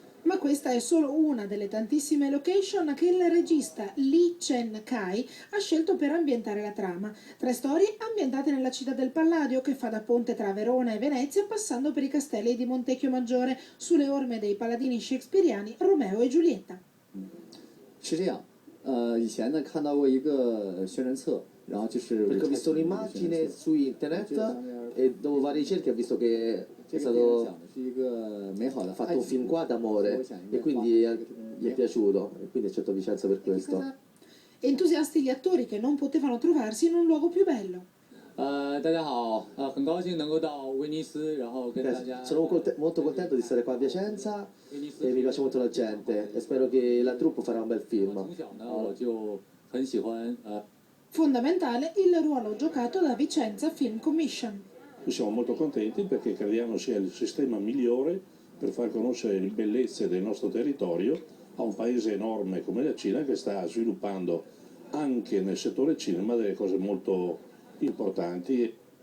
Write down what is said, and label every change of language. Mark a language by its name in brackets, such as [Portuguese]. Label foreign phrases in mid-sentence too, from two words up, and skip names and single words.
[Italian] Ma questa è solo una delle tantissime location che il regista Lee Chen-kai ha scelto per ambientare la trama. 3 storie ambientate nella città del Palladio, che fa da ponte tra Verona e Venezia, passando per i castelli di Montecchio Maggiore, sulle orme dei paladini shakespeariani Romeo e Giulietta. [Chinese] 是这样，以前呢看到过一个宣传册，然后就是 [Italian] perché ho visto un'immagine su internet e dopo varie ricerche ho visto che è stato fatto un film qua d'amore e quindi gli è piaciuto e quindi ha scelto Vicenza per questo. Entusiasti gli attori che non potevano trovarsi in un luogo più bello. [Chinese] 大家好，很高兴能够到威尼斯，然后跟大家。 [Italian] Sono molto contento di stare qua a Vicenza e mi piace molto la gente e spero che la troupe farà un bel film. [Chinese] 从小呢，我就很喜欢 [Italian] Fondamentale il ruolo giocato da Vicenza Film Commission. Noi siamo molto contenti perché crediamo sia il sistema migliore per far conoscere le bellezze del nostro territorio a un paese enorme come la Cina, che sta sviluppando anche nel settore cinema delle cose molto importanti